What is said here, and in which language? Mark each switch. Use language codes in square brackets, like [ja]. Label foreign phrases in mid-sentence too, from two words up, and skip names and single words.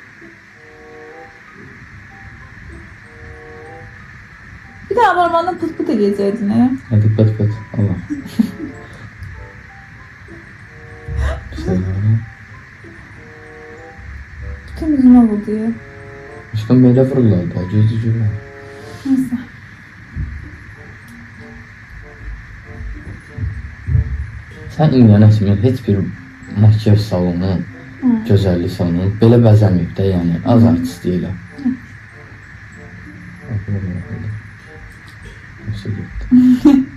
[az] Bir daha parmağına pıt pıt eləyəcəkdin he? [tr] Hadi pıt pıt. Allah. Güzel. Bütün yüzüme vurdu ya. [az] Aşkım belə vururlar da. Gözü görür. [tr] Neyse. [az] Sen inanasın heç bir makyaj salonu, gözəllik salonu belə bəzəməyib də, yəni az artist deyil. [tr] Nasıl getdi?